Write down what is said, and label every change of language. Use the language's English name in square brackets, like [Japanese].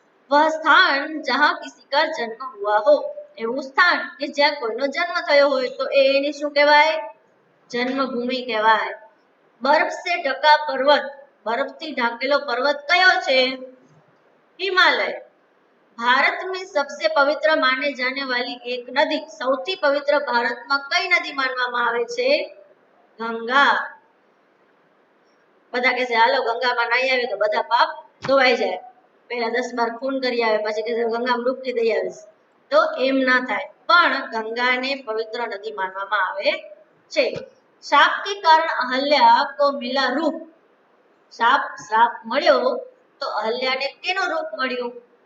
[Hindi] वह स्थान जहां किसी का जन्म हुआ हो, [Gujarati] એવું સ્થાન કે જ્યાં કોઈનો જન્મ થયો હોય તો એની શું કહેવાય? જન્મભૂમિ કહેવાય। બરફ [Hindi] से ढका पर्वत, [Gujarati] બરફથી ઢાંકેલો પર્વત કયો છે? હિમાલય। [Hindi] भारत में सबसे पवित्र माने जाने वाली एक नदी, [Gujarati] સૌથી પવિત્ર ભારતમાં કઈ નદી માનવામાં આવે છે? ગંગા. બધા કહે છે હાલો ગંગામાં નાહી આવે તો બધા પાપ ધોવાઈ જાય. પહેલા 10 બાર ખૂન કરી આવે, પછી કહે છે ગંગામાં ડૂબકી દઈ આવીશ. તો એમ ના થાય, પણ ગંગાને પવિત્ર નદી માનવામાં આવે છે. [Hindi] શાપ કે કારણ અહલ્યા કો મિલા રૂપ. [Gujarati] શ્રાપ મળ્યો તો અહલ્યાને કેનું રૂપ મળ્યું?